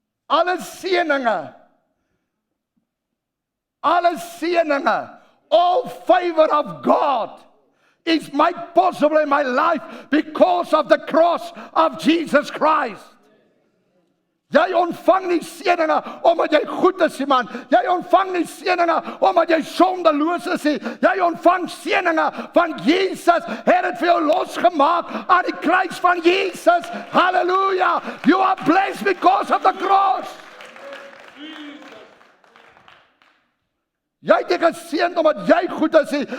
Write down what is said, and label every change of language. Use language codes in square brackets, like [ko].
[af] Alle seëninge, [en] all favor of God is made possible in my life because of the cross of Jesus Christ. [af] Jy ontvang nie seëninge omdat jy goed is, man. Jy ontvang nie seëninge omdat jy sondeloos is nie. Jy ontvang seëninge van Jesus. Het dit vir jou losgemaak aan die kruis van Jesus. Halleluja. [en] You are blessed because of the cross. [af] Jy het nie geseën omdat jy goed is nie.